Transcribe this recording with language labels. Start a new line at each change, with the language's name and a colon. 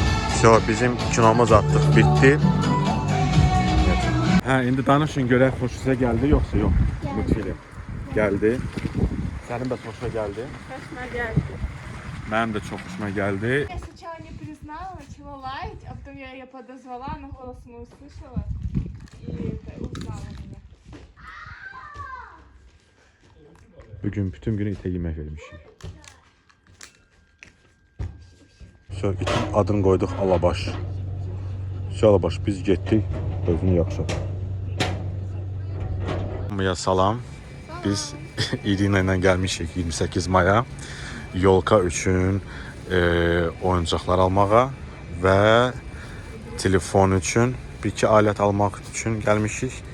Russian: Все,
Azerbaijani: bizim kinomuz attık, bitti. Hə, indi danışın görək xoşunuza gəldi yoxsa yox? Multfilm. Gəldi. Sənin də xoşuna gəldi?
Turkish: Hoşuma geldi.
Azerbaijani: Mənim də çox xoşuma gəldi.
Russian: Я сначала не признала, начала лаять, а потом я ее подозвала, но голос мы услышала и узнала меня.
Azerbaijani: Bugün bütün günü itə yemək vermişik. Sonra itin adını qoyduq Alabaş. Alabaş, biz getdik, özünü yaxşı. Hamıya salam. Biz İrina ilə gəlmişik 28 maya. Yolka üçün oyuncaqlar almağa və telefon üçün bir-iki alət almaq üçün gəlmişik.